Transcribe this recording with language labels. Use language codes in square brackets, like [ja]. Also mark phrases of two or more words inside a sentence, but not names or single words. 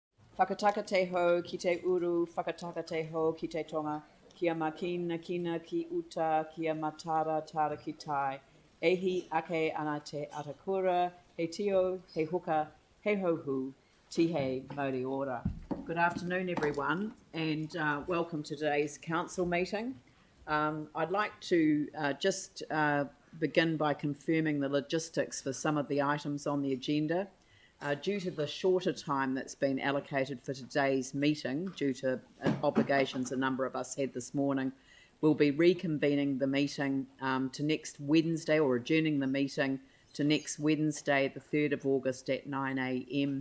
[mi] Whakataka te ho ki te uru, whakataka te ho ki te tonga, kia makina kina ki uta, kia matara tara ki tai. Ehi ake ana te atakura, he tio, he huka, he hohu, tihe mauri ora. [en] Good afternoon, everyone, and welcome to today's council meeting. I'd like to just begin by confirming the logistics for some of the items on the agenda. Due to the shorter time that's been allocated for today's meeting, due to obligations a number of us had this morning, we'll be reconvening the meeting to next Wednesday, or adjourning the meeting to next Wednesday, the 3rd of August at 9 a.m.